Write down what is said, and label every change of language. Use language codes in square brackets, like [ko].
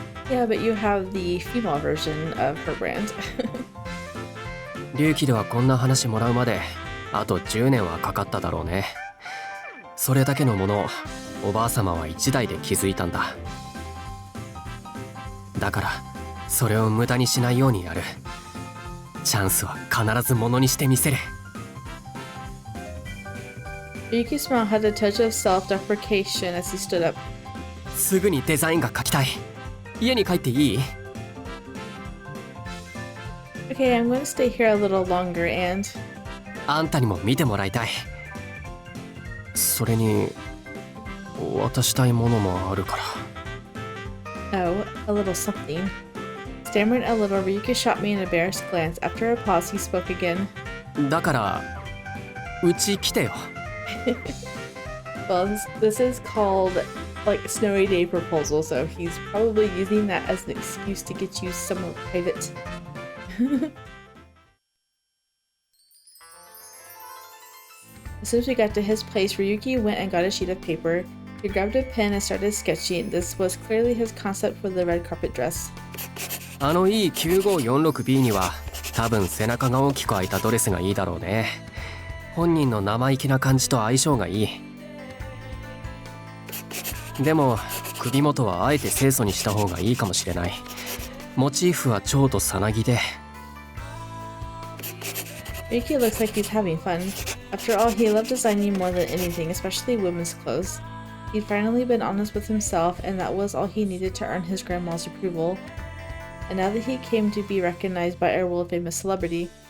[en] Yeah, but you have the female version of her brand. [ja] 龍騎ではこんな話もらうまであと10年はかかっただろうね。それだけのものをおばあ様は1代で築いたんだ。だからそれを無駄にしないようにやる。チャンスは必ずものにしてみせる。 [en] Ryuki's smile had a touch of self-deprecation as he stood up. [ja] すぐにデザインが描きたい。家に帰っていい？ [en] Okay, I'm going to stay here a little longer and... [ja] あんたにも見てもらいたい。それに渡したいものもあるから。 [en] Oh, a little something. Stammering a little, Ryuki shot me an embarrassed glance. After a pause, he spoke again. [ja] だからうち来てよ。 [en] Well, this is called like snowy day proposal, so he's probably using that as an excuse to get you somewhere private. As soon as we got to his place, Ryuki went and got a sheet of paper. He grabbed a pen and started sketching. This was clearly his concept for the red carpet dress. [ja] あのいい 9546B には多分背中が大きく開いたドレスがいいだろうね。本人の生意気な感じと相性がいい。でも首元はあえて清楚にした方がいいかもしれない。モチーフは蝶とさなぎで。 [en] Ryuki looks like he's having fun. After all, he loved designing more than anything, especially women's clothes. He'd finally been honest with himself, and that was all he needed to earn his grandma's approval. And now that he came to be recognized by a world-famous celebrity...